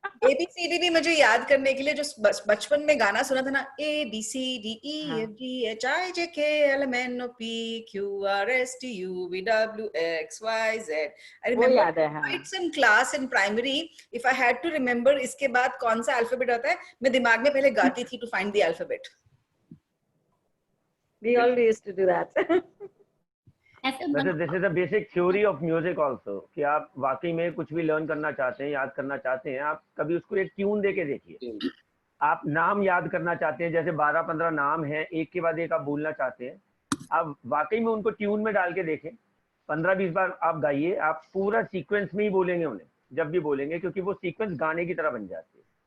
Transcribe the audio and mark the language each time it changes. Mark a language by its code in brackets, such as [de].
[hi] ABCD भी मुझे याद करने के लिए जो बचपन में गाना सुना था ना, ABCDEFGHIJKLMNOP QRSTUVWXYZ। [en] I remember it's in class in primary, if I had to remember [hi] इसके बाद कौन सा अल्फाबेट आता है, मैं दिमाग में पहले गाती थी [en] to find the alphabet। We all used to do that। [hi] वैसे [en] this is a basic theory of music also, [hi] कि आप वाकई में कुछ भी लर्न करना चाहते हैं, याद करना चाहते हैं, आप कभी उसको एक ट्यून दे के देखिए। आप नाम याद करना चाहते हैं, जैसे 12-15 नाम हैं, एक के बाद एक आप बोलना चाहते हैं, आप वाकई में उनको ट्यून में डाल के देखें, 15-20 बार आप गाइए, आप पूरा सीक्वेंस में ही बोलेंगे उन्हें जब भी बोलेंगे, क्योंकि वो सीक्वेंस गाने की तरह बन जाती है।